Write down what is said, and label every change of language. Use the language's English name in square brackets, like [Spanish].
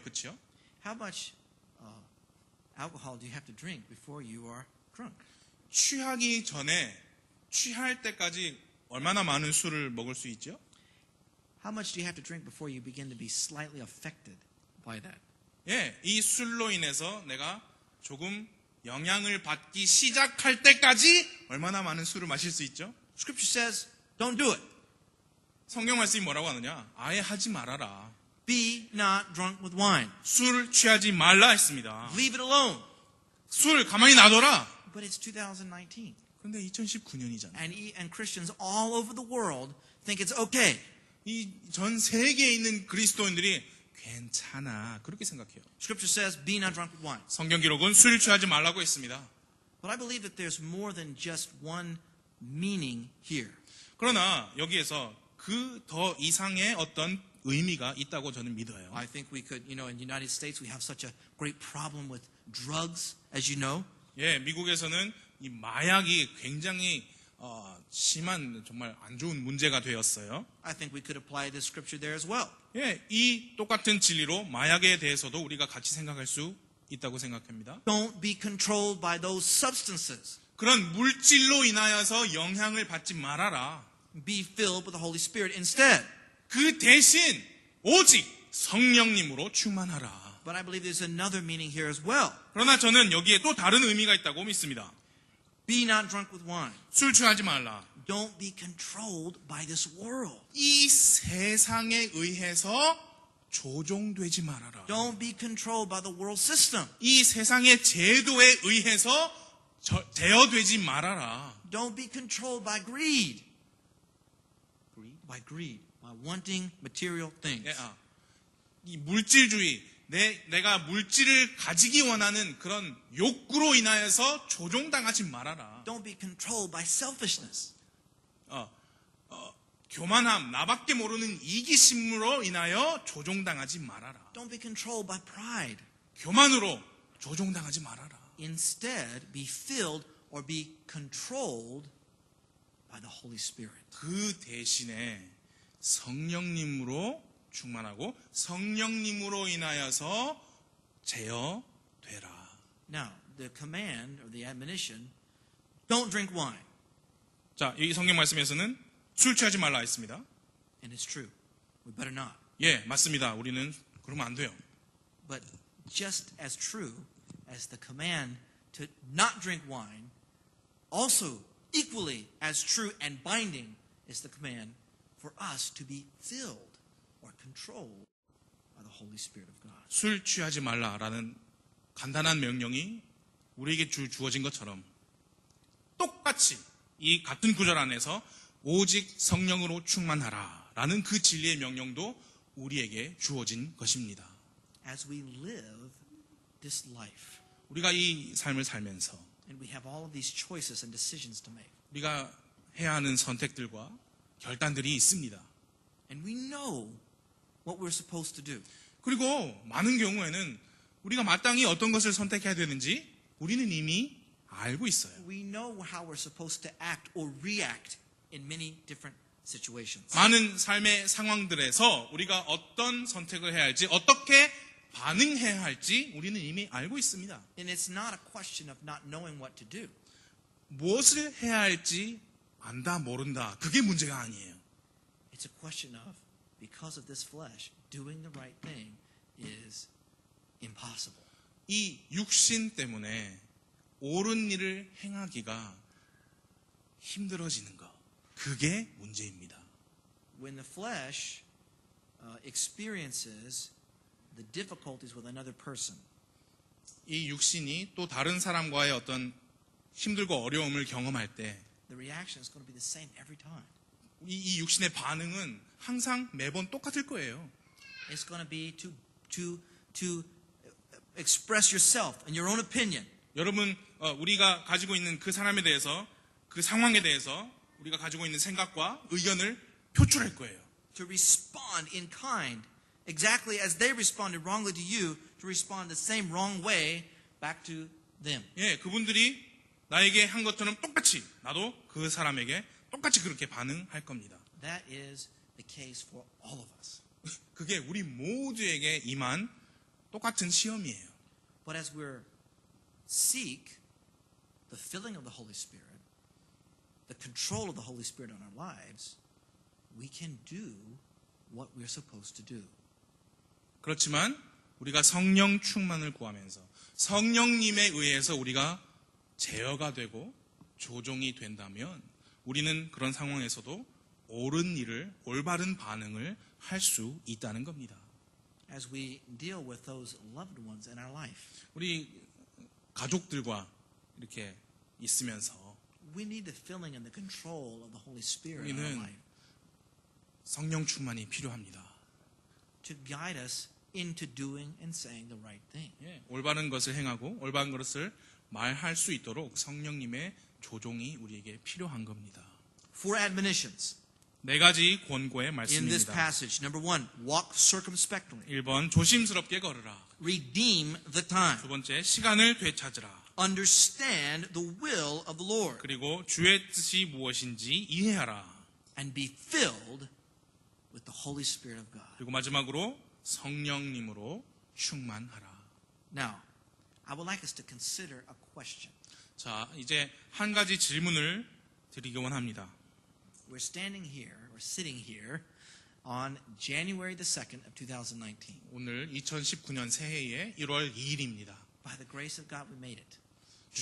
[Korean] 그렇죠? [English] How much alcohol do you have to drink before you are drunk? [Korean] 취하기 전에 취할 때까지 얼마나 많은 술을 먹을 수 있죠? [English] How much do you have to drink before you begin to be slightly affected by that? [Korean] 예, 이 술로 인해서 내가 조금 영향을 받기 시작할 때까지 얼마나 많은 술을 마실 수 있죠? [English] Scripture says, don't do it. [Korean] 성경 말씀이 뭐라고 하느냐? 아예 하지 말아라. [English] Be not drunk with wine. [Korean] 술 취하지 말라 했습니다. [English] Leave it alone. [Korean] 술 가만히 놔둬라. [English] But it's 2019. [Korean] 근데 2019년이잖아요. [English] And Christians all over the world think it's okay. [Korean] 이 전 세계에 있는 그리스도인들이 괜찮아 그렇게 생각해요. [English] Scripture says, be not drunk with wine. [Korean] 성경 기록은 술 취하지 말라고 했습니다. [English] But I believe that there's more than just one meaning here. [Korean] 그러나 여기에서 그 더 이상의 어떤 의미가 있다고 저는 믿어요. [English] I think we could, in the United States we have such a great problem with drugs, as you know. [Korean] 예, 미국에서는 이 마약이 굉장히 심한 정말 안 좋은 문제가 되었어요. [English] I think we could apply this scripture there as well. [Korean] 예, 이 똑같은 진리로 마약에 대해서도 우리가 같이 생각할 수 있다고 생각합니다. [English] Don't be controlled by those substances. [Korean] 그런 물질로 인하여서 영향을 받지 말아라. [English] Be filled with the Holy Spirit instead. [Korean] 그 대신 오직 성령님으로 충만하라. [English] But I believe there's another meaning here as well. [Korean] 그러나 저는 여기에 또 다른 의미가 있다고 믿습니다. [English] Be not drunk with wine. [Korean] 술 취하지 말라. [English] Don't be controlled by this world. [Korean] 이 세상에 의해서 조종되지 말아라. [English] Don't be controlled by the world system. [Korean] 이 세상의 제도에 의해서 제어되지 말아라. [English] Don't be controlled by greed. By greed. By wanting material things. [Korean] 이 물질주의, 내가 물질을 가지기 원하는 그런 욕구로 인하여서 조종당하지 말아라. [English] Don't be controlled by selfishness. [Korean] 교만함, 나밖에 모르는 이기심으로 인하여 조종당하지 말아라. [English] Don't be controlled by pride. [Korean] 교만으로 조종당하지 말아라. [English] Instead, be filled or be controlled by the Holy Spirit. [Korean] 그 대신에 성령님으로 충만하고 성령님으로 인하여서 제어되라. [English] Now, the command or the admonition, don't drink wine. [Korean] 자, 이 성경 말씀에서는 술 취하지 말라 했습니다. [English] And it's true. We better not. [Korean] 예, 맞습니다. 우리는 그러면 안 돼요. [English] But just as true as the command to not drink wine, also equally as true and binding is the command for us to be filled or controlled by the Holy Spirit of God. [Korean] 술 취하지 말라라는 간단한 명령이 우리에게 주어진 것처럼 똑같이 이 같은 구절 안에서 오직 성령으로 충만하라라는 그 진리의 명령도 우리에게 주어진 것입니다. [English] As we live this life, [Korean] 우리가 이 삶을 살면서 [English] and we have all of these choices and decisions to make, [Korean] 우리가 해야 하는 선택들과 결단들이 있습니다. [English] and we know what we're supposed to do. [Korean] 그리고 많은 경우에는 우리가 마땅히 어떤 것을 선택해야 되는지 우리는 이미 알고 있어요. [English] We know how we're supposed to act or react in many different situations. [Korean] 많은 삶의 상황들에서 우리가 어떤 선택을 해야 할지, 어떻게 반응해야 할지 우리는 이미 알고 있습니다. [English] And it's not a question of not knowing what to do. [Korean] 무엇을 해야 할지 안다, 모른다. 그게 문제가 아니에요. [English] It's a question of, because of this flesh, doing the right thing is impossible. [Korean] 이 육신 때문에 옳은 일을 행하기가 힘들어지는 것. 그게 문제입니다. [English] When the flesh experiences the difficulties with another person, [Korean] 이 육신이 또 다른 사람과의 어떤 힘들고 어려움을 경험할 때 [English] the reaction is going to be the same every time. [Korean] 이 육신의 반응은 항상 매번 똑같을 거예요. [English] It's going to be to express yourself and your own opinion. [Korean] 여러분, 우리가 가지고 있는 그 사람에 대해서, 그 상황에 대해서 우리가 가지고 있는 생각과 의견을 표출할 거예요. [English] To respond in kind, exactly as they responded wrongly to you, to respond the same wrong way back to them. [Korean] 예, 그분들이 나에게 한 것처럼 똑같이 나도 그 사람에게 똑같이 그렇게 반응할 겁니다. [English] That is the case for all of us. [Korean] 그게 우리 모두에게 임한 똑같은 시험이에요. [English] But as we seek the filling of the Holy Spirit, the control of the Holy Spirit on our lives, we can do what we're supposed to do. [Korean] 그렇지만 우리가 성령 충만을 구하면서 성령님에 의해서 우리가 제어가 되고 조종이 된다면 우리는 그런 상황에서도 옳은 일을, 올바른 반응을 할 수 있다는 겁니다. [English] As we deal with those loved ones in our life, [Korean] 우리 가족들과 이렇게 있으면서 [English] we need the filling and the control of the Holy Spirit in our [Korean] 우리는 [English] life [Korean] 성령 충만이 필요합니다. [English] to guide us into doing and saying the right thing. [Korean] 예, 올바른 것을 행하고 올바른 것을 말할 수 있도록 성령님의 조종이 우리에게 필요한 겁니다. [English] Four admonitions [Korean] 네 가지 권고의 [English] in this [Korean] 말씀입니다. [English] passage. Number one, walk circumspectly. [Korean] 1번 조심스럽게 걸으라. [English] Redeem the time. [Korean] 두 번째 시간을 되찾으라. [English] Understand the will of the Lord. [Korean] 그리고 주의 뜻이 무엇인지 이해하라. [English] And be filled with the Holy Spirit of God. [Korean] 그리고 마지막으로 성령님으로 충만하라. [English] Now, I would like us to consider a question. [Korean] 자, 이제 한 가지 질문을 드리기 원합니다. [English] We're standing here, or sitting here, on January the 2nd of 2019. [Korean] 오늘 2019년 새해의 1월 2일입니다. [English] By the grace of God, we made it. To this